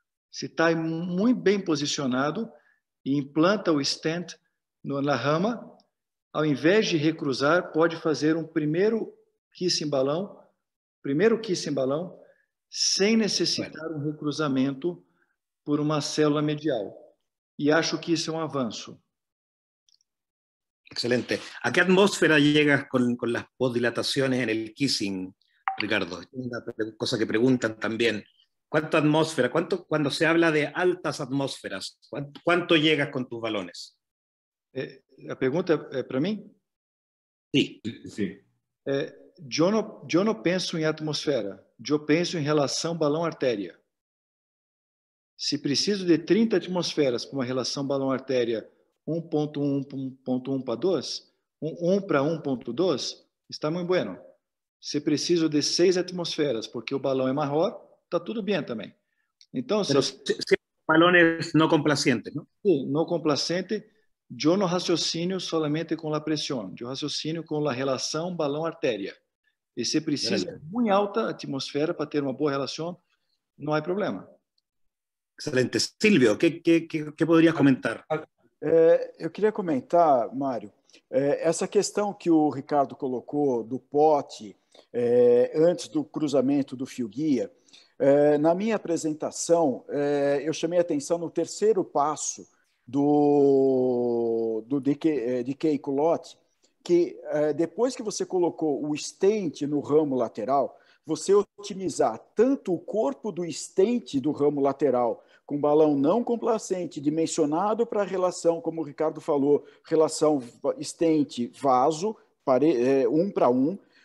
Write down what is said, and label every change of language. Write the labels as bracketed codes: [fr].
[pt] Se está muito bem posicionado e implanta o stent na rama, ao invés de recruzar, pode fazer um primeiro kiss em balão, sem necessitar um recruzamento por uma célula medial. E acho que isso é um avanço. Excelente. [es] ¿A qué atmósfera llegas con las postdilataciones en el kissing, Ricardo? Una cosa que preguntan también. ¿Cuánta atmósfera? Cuando se habla de altas atmósferas, ¿cuánto llegas con tus balones? [pt] A pergunta é para mim? [es] Sí. [pt] Eu não penso em atmosfera, eu penso em relação balão-artéria. Se preciso de 30 atmosferas para uma relação balão-artéria 1.1 para 2, 1 para 1.2, está muito bueno. Se preciso de 6 atmosferas, porque o balão é maior, está tudo bem também. Então, [es] se balones não complacientes, não? [pt] Sim, não complacente. Eu não raciocínio somente com a pressão, eu raciocínio com a relação balão-artéria. E se precisa de muito alta atmosfera para ter uma boa relação, não há problema. Excelente. [es] Silvio, ¿qué podrías comentar? [pt] Eu queria comentar, Mário, essa questão que o Ricardo colocou do pote antes do cruzamento do fio-guia. Na minha apresentação, eu chamei a atenção no terceiro passo do decay culotte, que depois que você colocou o stent no ramo lateral, você otimizar tanto o corpo do stent do ramo lateral com balão não complacente, dimensionado para a relação, como o Ricardo falou, relação stent-vaso, 1:1,